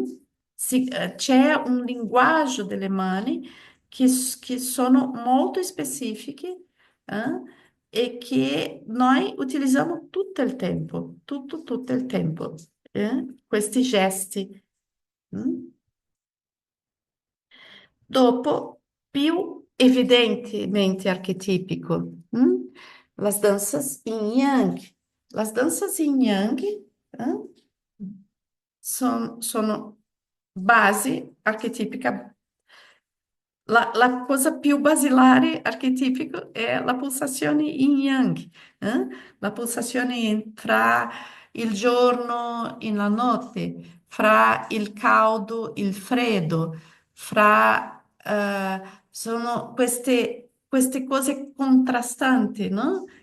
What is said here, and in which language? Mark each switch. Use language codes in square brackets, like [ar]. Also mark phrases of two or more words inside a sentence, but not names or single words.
[it] C'è un linguaggio delle mani che sono molto specifiche, e che noi utilizziamo tutto il tempo, tutto il tempo, questi gesti. mm? Dopo, più evidentemente archetipico, [pt] las danças em Yang. Las danças em Yang, [it] sono base archetipica. La cosa più basilare archetipico è la pulsazione yin yang, La pulsazione tra il giorno e la notte, fra il caldo e il freddo, sono queste cose contrastanti, no?